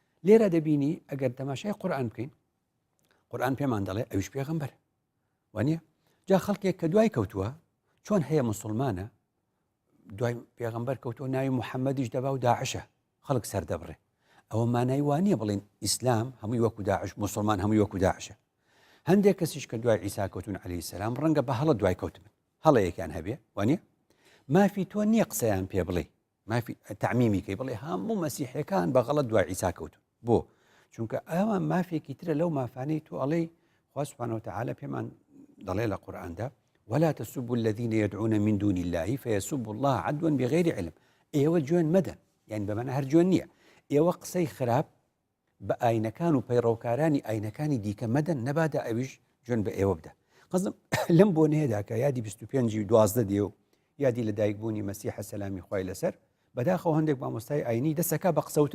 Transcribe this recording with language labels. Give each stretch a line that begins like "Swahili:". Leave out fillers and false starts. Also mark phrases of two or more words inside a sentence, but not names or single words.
Central Kurdish: لێرە دەبینی ئەگەر تەماشای قورئان بکەین قورئان پێمان دەڵێ ئەویش پێغەمبەر وانە جا خەڵکێک کە دوای کەوتووە چۆن هەیە مسلمانە دوای پێغەمبەر کەوتووە ناوی محەممەدیش دەبا و داعشە خەڵک سەردەبڕێ ئەوە مانای وانە بڵێن ئیسلام هەمووی وەکو داعش مسلمان هەمووی وەکو داعشە هەندێک کەسیش کە دوای عیسا کەوتون عەلەیهی سەلام ڕەنگە بە هەڵە دوای کەوتبن هەڵەیەکیان هەبێ وانە مافی تۆ نییە قسەیان پێ بڵێ مافی تەعمیمی کەی بڵێ هەموو مەسیحەکان بە غەڵەت دوای عیسا کەوتون بۆ چونکە ئەوە مافێکی ترە لەو مافانەی تۆ ئەڵێ خوا
Arabic: سوبحانە وتعالە
Central Kurdish: پێمان دەڵێ لە قورئاندا
Arabic: ولا تسبوا الذين يدعون من دون الله فيسبوا الله عدوا بغير علم
Central Kurdish: ئێوە جوێن مەدەن یعنی بەمانە هەر جوێن نییە ئێوە قسەی خراپ بە ئاینەکان و پەیڕەوکارانی ئاینەکانی دیکە مەدەن نەبادا ئەویش جوێن بە ئێوە بدە قەزم لەم بۆ نەیەدا کە یادی 25 12 دێ و یادی لە دایکبوونی مەسیحە سەلامی خوای لەسەر بەداخەوە هەندێک مامۆستای ئاینی دەسەکە بە قسەوتن